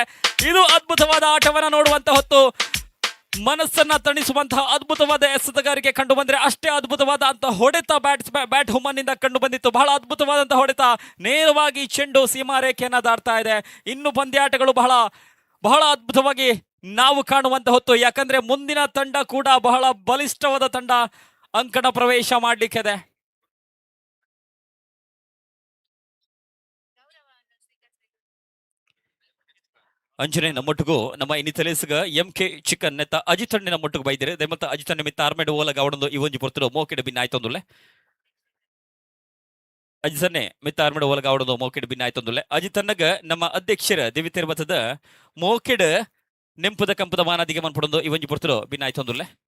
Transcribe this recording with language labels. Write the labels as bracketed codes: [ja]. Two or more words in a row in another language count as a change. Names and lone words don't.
[kn] ಇದು ಅದ್ಭುತವಾದ ಆಟವನ್ನ ನೋಡುವಂತ ಹೊತ್ತು ಮನಸ್ಸನ್ನ ತಣಿಸುವಂತಹ ಅದ್ಭುತವಾದ ಎಸೆತಗಾರಿಕೆ ಕಂಡು ಬಂದ್ರೆ ಅಷ್ಟೇ ಅದ್ಭುತವಾದಂತಹ ಹೊಡೆತ ಬ್ಯಾಟ್ ಹುಮನ್ ನಿಂದ ಕಂಡು ಬಂದಿತ್ತು. ಬಹಳ ಅದ್ಭುತವಾದಂತಹ ಹೊಡೆತ. ನೇರವಾಗಿ ಚೆಂಡು ಸೀಮಾರೇಖೆಯನ್ನ ದಾಟ್ತಾ ಇದೆ. ಇನ್ನು ಪಂದ್ಯಾಟಗಳು ಬಹಳ ಬಹಳ ಅದ್ಭುತವಾಗಿ ನಾವು ಕಾಣುವಂತ ಹೊತ್ತು. ಯಾಕಂದ್ರೆ ಮುಂದಿನ ತಂಡ ಕೂಡ ಬಹಳ ಬಲಿಷ್ಠವಾದ ತಂಡ ಅಂಕಣ ಪ್ರವೇಶ ಮಾಡ್ಲಿಕ್ಕಿದೆ. [tcy] ಅಂಜನೆ ನಮ್ಮೊಟ್ಟಿಗೂ ನಮ್ಮ ಇನ್ನಿತಲೇಸ್ಗ MK ಚಿಕನ್ ನೆತ್ತ ಅಜಿತಣ್ಣೆ ನಮ್ಮೊಟ್ಟಿಗೆ ಬೈದಿರೆ ದೆಮತ್ತ ಅಜಿತಣ್ಣೆ ಮಿತ್ತ ಆರ್ಮೆಡ್ ಓಲಗ ಅವಡೊಂದು ಇವೊಂಜಿ ಪೊರ್ತುಡು ಮೋಕೆಡ್ ಭಿನ್ನ ಆಯ್ತೊಂದುಲ್ಲೆ ಅಜಿತಣ್ಣೆ ಮಿತ್ತ ಆರ್ಮೆಡ್ ಓಲಗ ಅವಡೊಂದು ಮೋಕೆಡ್ ಭಿನ್ನ ಆಯ್ತೊಂದುಲ್ಲೆ ಅಜಿತಣ್ಣಗ ನಮ್ಮ ಅಧ್ಯಕ್ಷರ ದೇವಿತೇರ್ ಬತ್ತದ ಮೋಕೆಡ್ ನೆಂಪುದ ಕಂಪದ ಮಾನದಿಗೆ ಮನ್ಪಡೊಂದು ಇವೊಂಜಿ ಪೊರ್ತುಡು ಭಿನ್ನ ಆಯ್ತೊಂದುಲ್ಲೆ